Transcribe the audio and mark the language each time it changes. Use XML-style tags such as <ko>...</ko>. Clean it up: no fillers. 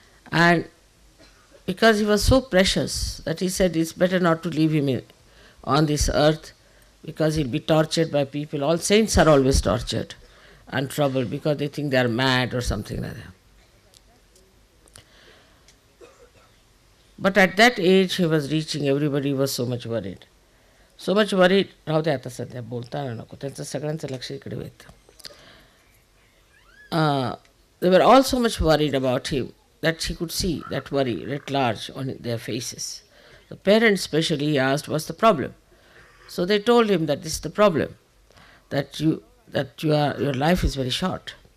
<en>And because he was so precious that he said it's better not to leave him on this earth because he'll be tortured by people. All saints are always tortured and troubled because they think they are mad or something like that. But at that age he was reaching, everybody was so much worried. So much worried,</en> <mr>राहू दे आता सध्या बोलता नको, त्यांचं सगळ्यांचं लक्ष इकडे होतं.</mr> <en>They were all so much worried about him that he could see that worry writ large on their faces. The parents especially asked, what's the problem? So they told him that this is the problem, that your life is very short.</en>